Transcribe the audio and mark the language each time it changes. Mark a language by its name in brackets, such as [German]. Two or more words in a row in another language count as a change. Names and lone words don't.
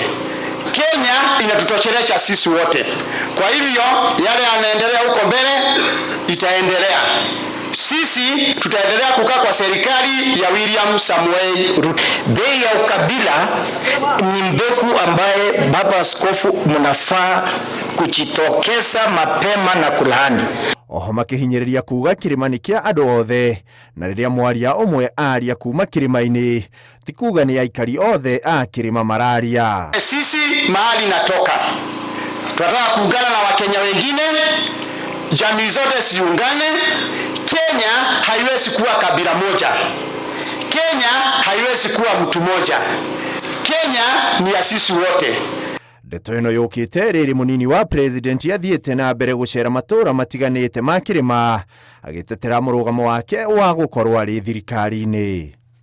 [Swahili] Kenya inatutoshelesha sisi wote. Kwa hivyo yale yanaendelea huko mbele itaendelea. Sisi tutaendelea kukaa kwa serikali ya William Samuel Ruto. Bei ya ukabila ni mbegu ambaye baba askofu mnafaa kujitokeza mapema na kulaani. [Kikuyu] Oho makihinyĩrĩria kuga kĩrĩma-inĩ kĩa andũ othe na rĩrĩa mwaria ũmwe aria kuma kĩrĩma-inĩ ti kuga nĩ aikari othe a kĩrĩma mararia. [Swahili] Sisi mahali natoka tunataka kuungana na Wakenya wengine, jamii zote ziungane. Kenya haiwezi kuwa kabila moja. Kenya haiwezi kuwa mtu moja. Kenya ni ya sisi wote. [Kikuyu] Ndeto ĩno yũkĩte rĩrĩ munini wa president athiĩte na mbere gũcera matũra matiganĩte ma kĩrĩma agĩtetera mũrũgamo wake wa gũkorwo arĩ thirikari-inĩ.